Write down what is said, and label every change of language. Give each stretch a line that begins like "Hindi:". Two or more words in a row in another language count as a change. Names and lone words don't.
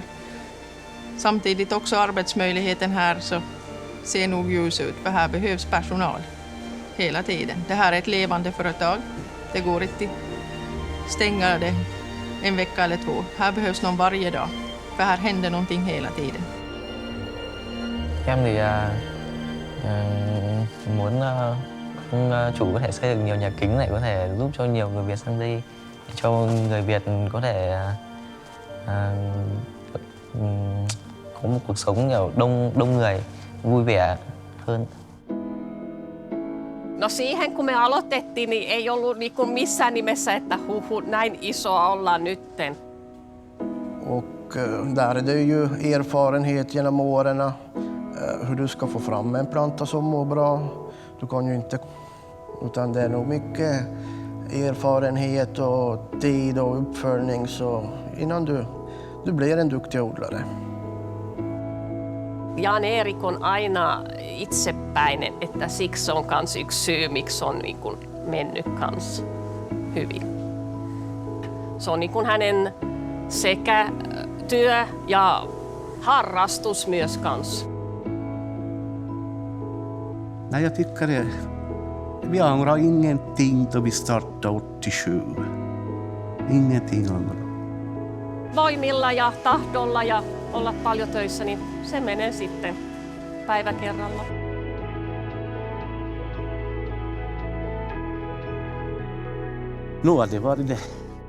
Swedish: Samtidigt också arbetsmöjligheten här så ser nog ljus ut, för här behövs personal hela tiden. Det här är ett levande företag. Det går inte stänga det en vecka eller 2. Här behövs någon varje dag, för här händer någonting hela tiden.
Vietnamese: Em thì muốn ông chủ có thể xây dựng nhiều nhà kính này, có thể giúp cho nhiều người Việt sang đây, cho người Việt có thể có một cuộc sống kiểu đông người, vui vẻ hơn.
Finnish: No siihen kun me aloitettiin, niin ei ollut niin kuin missään nimessä, että näin isoa ollaan nytten.
Swedish: Och där är det ju erfarenhet genom åren hur du ska få fram en planta som mår bra. Du kan ju inte, utan det är nog mycket erfarenhet och tid och uppföljning så innan du blir en duktig odlare.
Finnish: Jan-Erik on aina itsepäinen, että siksi on kans yksi syy, miksi on niin kuin mennyt kans hyvin. Se on niin kuin hänen sekä työ ja harrastus myös kans.
Swedish: Nej, jag tycker det. Vi ångrar ingenting då vi startade 87. Ingenting ångrar.
Finnish: Voimilla ja tahdolla ja olla paljon töissä, niin se menee sitten päivä kerralla.
Swedish: Nu har det varit det